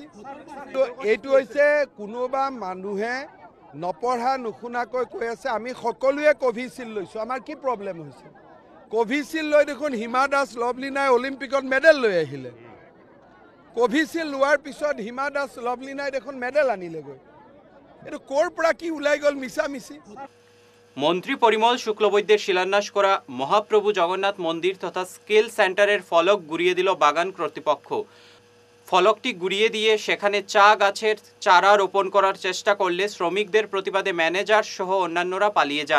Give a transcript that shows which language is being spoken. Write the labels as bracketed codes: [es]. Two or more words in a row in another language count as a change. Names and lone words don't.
[as] এইটো হৈছে কোনোবা মানুহে নপঢ়া নুশুনাকৈ কৈ আছে আমি সকলোৱে কোভিশিল্ড লৈছোঁ, আমাৰ কি প্ৰব্লেম হৈছে? কোভিশিল্ড লৈ দেখোন হিমা দাস লভলিনাই অলিম্পিকত মেডেল লৈ আহিলে। কোভিশিল্ড লোৱাৰ পিছত হিমা দাস লভলিনাই দেখোন মেডেল আনিলেগৈ। এইটো ক'ৰ পৰা কি ওলাই গ'ল মিছামিছি? [bn] মন্ত্রী পরিমল শুক্লবৈদ্যের শিলান্যাস করা মহাপ্রভু জগন্নাথ মন্দির তথা [en] skill center [bn] ফলক ঘুরিয়ে দিল বাগান কর্তৃপক্ষ। ফলকটি ঘুরিয়ে দিয়ে সেখানে চা গাছের চারা রোপণ করার চেষ্টা করলে শ্রমিকদের প্রতিবাদে ম্যানেজার সহ অন্যান্যরা পালিয়ে যান।